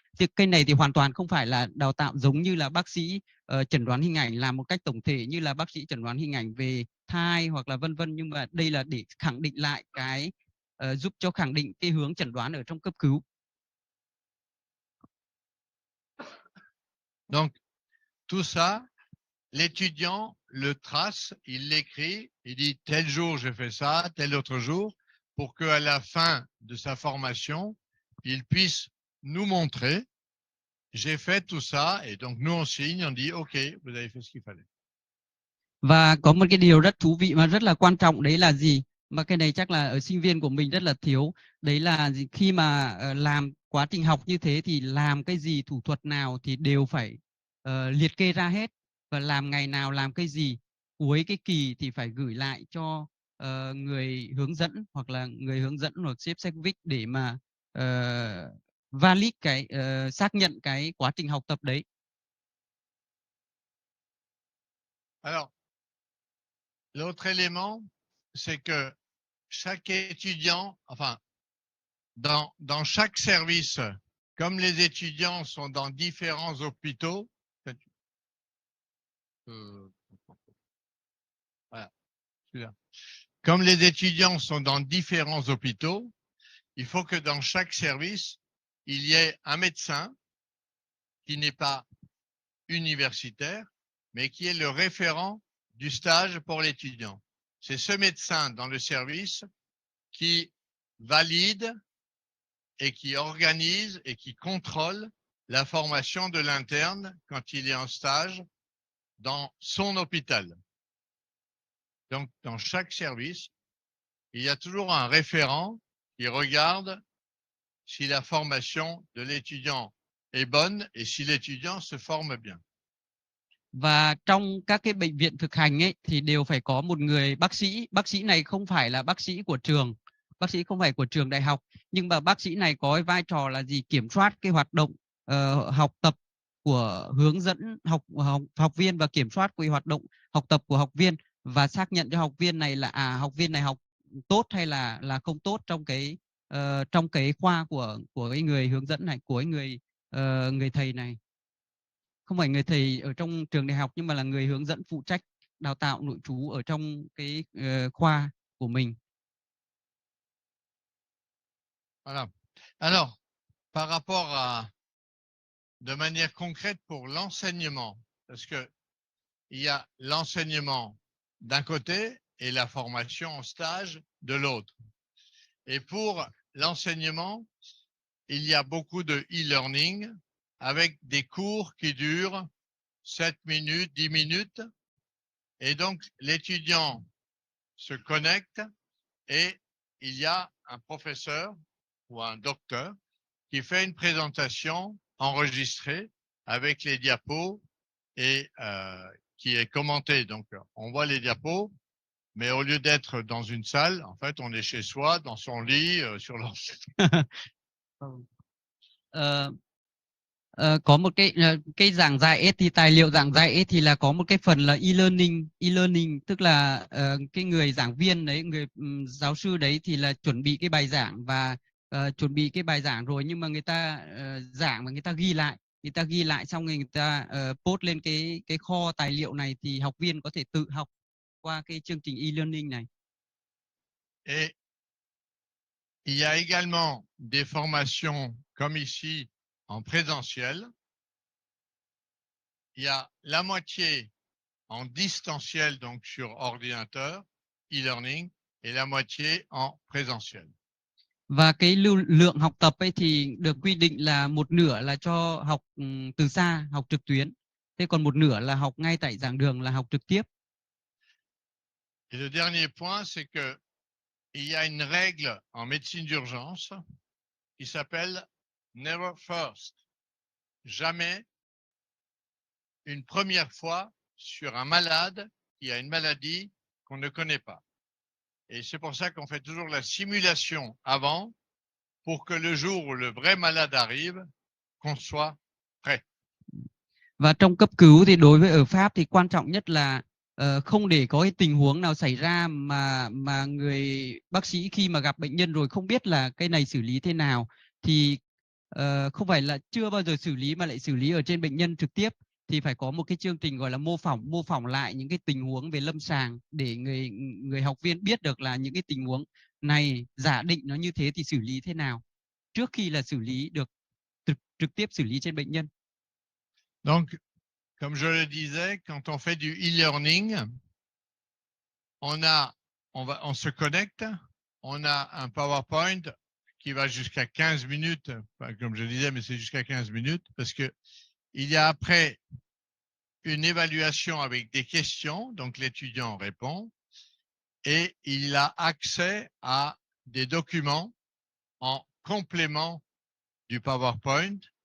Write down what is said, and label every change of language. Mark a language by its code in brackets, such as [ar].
[vi] Thì cái này thì hoàn toàn không phải là đào tạo giống như là bác sĩ chẩn đoán hình ảnh làm một cách tổng thể như là bác sĩ chẩn đoán hình ảnh về thai hoặc là vân vân, nhưng mà đây là để khẳng định lại cái giúp cho khẳng định cái hướng chẩn đoán ở trong cấp cứu. [fr] Donc, tout ça, l'étudiant le trace, il l'écrit, il dit tel jour je fais ça, tel autre jour, pour qu'à la fin de sa formation, il puisse nous montrer, j'ai fait tout ça, et donc nous on signe, on dit ok, vous avez fait ce qu'il fallait. [vi] Và có một cái điều rất thú vị mà rất là quan trọng, đấy là gì? Mà cái này chắc là ở sinh viên của mình rất là thiếu. Đấy là khi mà làm quá trình học như thế thì làm cái gì, thủ thuật nào thì đều phải liệt kê ra hết, và làm ngày nào làm cái gì. Cuối cái kỳ thì phải gửi lại cho người hướng dẫn hoặc sếp Secvic để mà valid xác nhận cái quá trình học tập đấy. [fr] Alors, l'autre élément, c'est que chaque étudiant, enfin, dans chaque service, comme les étudiants sont dans différents hôpitaux, voilà, comme les étudiants sont dans différents hôpitaux, il faut que dans chaque service, il y ait un médecin qui n'est pas universitaire, mais qui est le référent du stage pour l'étudiant. C'est ce médecin dans le service qui valide et qui organise et qui contrôle la formation de l'interne quand il est en stage dans son hôpital. Donc, dans chaque service, il y a toujours un référent qui regarde si la formation de l'étudiant est bonne et si l'étudiant se forme bien. [vi] Và trong các cái bệnh viện thực hành ấy thì đều phải có một người bác sĩ. Bác sĩ này không phải là bác sĩ của trường, bác sĩ không phải của trường đại học, nhưng mà bác sĩ này có cái vai trò là gì? Kiểm soát cái hoạt động học tập của hướng dẫn học viên và kiểm soát cái hoạt động học tập của học viên và xác nhận cho học viên này là học viên này học tốt hay là không tốt trong cái khoa của cái người hướng dẫn này, của cái người thầy này. Không phải người thầy ở trong trường đại học nhưng mà là người hướng dẫn phụ trách đào tạo nội trú ở trong cái khoa của mình. [fr] Voilà. Alors, par rapport à, de manière concrète pour l'enseignement, parce que il y a l'enseignement d'un côté et la formation en stage de l'autre. Et pour l'enseignement, il y a beaucoup de e-learning avec des cours qui durent 7 minutes, 10 minutes. Et donc, l'étudiant se connecte et il y a un professeur ou un docteur qui fait une présentation enregistrée avec les diapos et qui est commentée. Donc, on voit les diapos, mais au lieu d'être dans une salle, en fait, on est chez soi, dans son lit, sur l'ordinateur. [vi] Có một cái giảng dạy ấy, thì tài liệu giảng dạy ấy, thì là có một cái phần là e-learning tức là cái người giảng viên đấy, người giáo sư đấy thì là chuẩn bị cái bài giảng và chuẩn bị cái bài giảng rồi, nhưng mà người ta giảng và người ta ghi lại xong rồi người ta post lên cái kho tài liệu này thì học viên có thể tự học qua cái chương trình e-learning này. [fr] Et il y a également des formations comme ici en présentiel. Il y a la moitié en distanciel, donc sur ordinateur, e-learning, et la moitié en présentiel. [vi] Và cái lượng học tập ấy thì được quy định là một nửa là cho học từ xa, học trực tuyến. Thế còn một nửa là học ngay tại giảng đường, là học trực tiếp. [fr] Et le dernier point, c'est que il y a une règle en médecine d'urgence qui s'appelle never first. Jamais une première fois sur un malade qui a une maladie qu'on ne connaît pas. Et c'est pour ça qu'on fait toujours la simulation avant pour que le jour où le vrai malade arrive, qu'on soit prêt. [vi] Và trong cấp cứu thì đối với ở Pháp thì quan trọng nhất là không để có cái tình huống nào xảy ra mà người bác sĩ khi mà gặp bệnh nhân rồi không biết là cái này xử lý thế nào, thì không phải là chưa bao giờ xử lý mà lại xử lý ở trên bệnh nhân trực tiếp, thì phải có một cái chương trình gọi là mô phỏng lại những cái tình huống về lâm sàng để người học viên biết được là những cái tình huống này giả định nó như thế thì xử lý thế nào trước khi là xử lý được trực tiếp xử lý trên bệnh nhân. [fr] Donc, comme je le disais, quand on fait du e-learning, on se connecte, on a un PowerPoint qui va jusqu'à 15 minutes, enfin, comme je disais, mais c'est jusqu'à 15 minutes, parce que il y a après une évaluation avec des questions, donc l'étudiant répond, et il a accès à des documents en complément du PowerPoint.